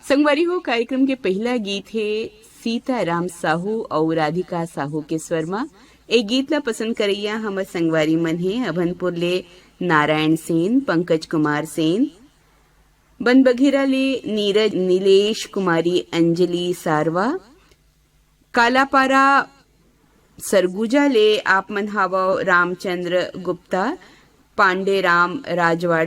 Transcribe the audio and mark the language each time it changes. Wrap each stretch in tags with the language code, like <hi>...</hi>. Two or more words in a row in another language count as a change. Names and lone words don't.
<hne>संगवारी हो कार्यक्रम के पहला गीत है सीताराम साहू और राधिका साहू के स्वर में। एक गीत ला पसंद करैया हमर संगवारी मन है अभनपुर ले नारायण सेन, पंकज कुमार सेन, बनबघेरा ले नीरज नीलेश कुमारी, अंजलि सारवा, कालापारा सरगुजा ले आप मन हावा रामचंद्र गुप्ता, पांडे राम राजवाड़े,</hne>